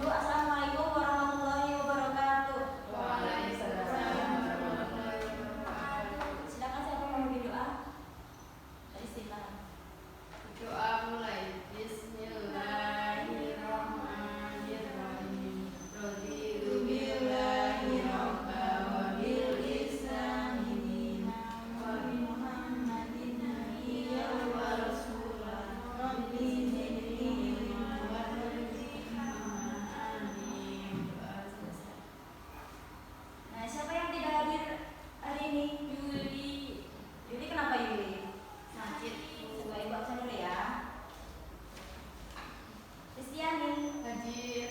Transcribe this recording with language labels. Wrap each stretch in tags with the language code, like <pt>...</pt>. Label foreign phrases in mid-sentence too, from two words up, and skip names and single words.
<ar>السلام عليكم ورحمة الله وبركاته. وعليكم السلام ورحمة الله وبركاته.</ar> <id>Silakan siapa yang mau berdoa? Istighfar. Doa mulai.</id> <ar>بسم الله الرحمن الرحيم. رضيت بالله ربا وبالإسلام دينا وبمحمد نبيا ورسولا. رب زدني علما وزدني آمين.</ar> <id>Nah, siapa yang tidak hadir hari ini? Yuli kenapa Yuli? Sakit. Coba ibu absen dulu ya. Kristiani, Hadir.</id>